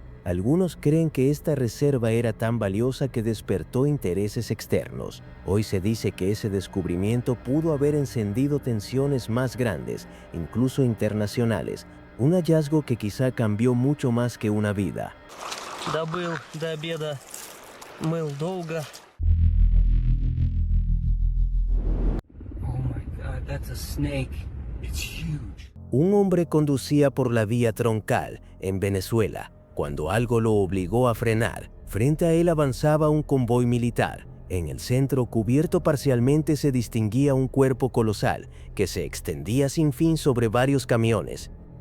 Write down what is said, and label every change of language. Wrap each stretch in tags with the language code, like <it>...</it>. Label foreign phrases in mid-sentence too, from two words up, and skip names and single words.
<es>Algunos creen que esta reserva era tan valiosa que despertó intereses externos. Hoy se dice que ese descubrimiento pudo haber encendido tensiones más grandes, incluso internacionales. Un hallazgo que quizá cambió mucho más que una vida.</es> <ru>Добыл до обеда, мыл долго.</ru> <en>Oh my God, that's a snake. It's huge.</en> <es>Un hombre conducía por la vía troncal en Venezuela, cuando algo lo obligó a frenar. Frente a él avanzaba un convoy militar. En el centro, cubierto parcialmente, se distinguía un cuerpo colosal que se extendía sin fin sobre varios camiones.</es>